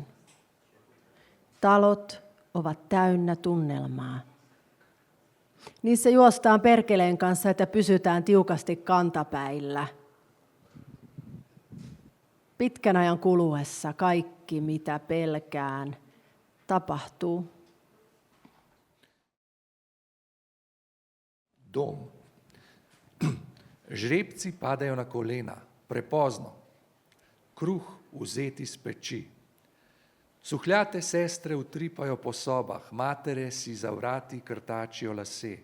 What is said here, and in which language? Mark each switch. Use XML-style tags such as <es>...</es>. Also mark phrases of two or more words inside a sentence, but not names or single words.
<fi>Talot ovat täynnä tunnelmaa. Niissä juostaan perkeleen kanssa, että pysytään tiukasti kantapäillä. Pitkän ajan kuluessa kaikki, mitä pelkään, tapahtuu.</fi> <sl>Dom. Žrebci padajo na kolena, prepozno. Kruh vzeti iz peči. Suhljate sestre utripajo po sobah, matere si za vrati krtačijo lase.</sl>